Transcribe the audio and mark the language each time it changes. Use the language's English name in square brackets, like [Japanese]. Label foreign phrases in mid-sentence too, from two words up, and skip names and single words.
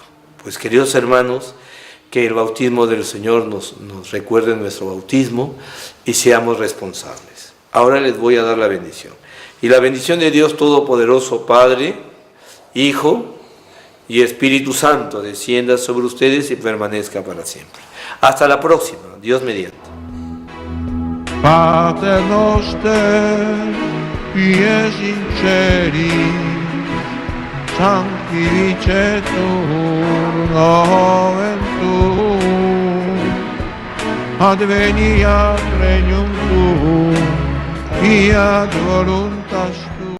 [Spanish] Pues, queridos hermanos, que el bautismo del Señor nos recuerde nuestro bautismo y seamos responsables. Ahora les voy a dar la bendición. Y la bendición de Dios Todopoderoso, Padre, Hijo y Espíritu Santo, descienda sobre ustedes y permanezca para siempre. Hasta la próxima, Dios mediante. [Latin] Pater noster, pies in celi, sanctificetur nomen tuum, adveniat regnum tuum, fiat voluntas tua.